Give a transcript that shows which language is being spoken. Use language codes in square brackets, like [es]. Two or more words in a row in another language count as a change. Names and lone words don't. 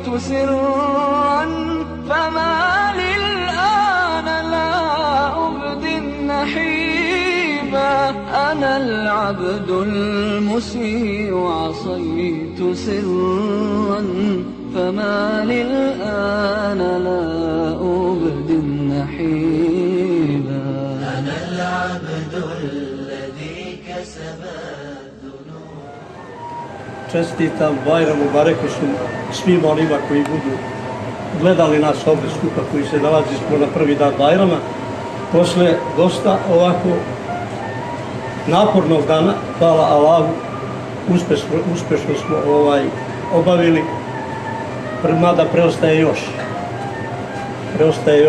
[ar] سرا فما للآن لا أبدي النحيبا أنا العبد المسيء عصيت سرا فما للآن لا أبدي النحيبا أنا العبد الذي كسب [bs] Čestitam Bajramu Barekešu svima onima koji budu gledali nas ovdje skupa, koji se nalazimo na prvi dan Bajrama. Posle dosta ovako napornog dana, hvala Allahu, uspješno smo obavili, mada preostaje još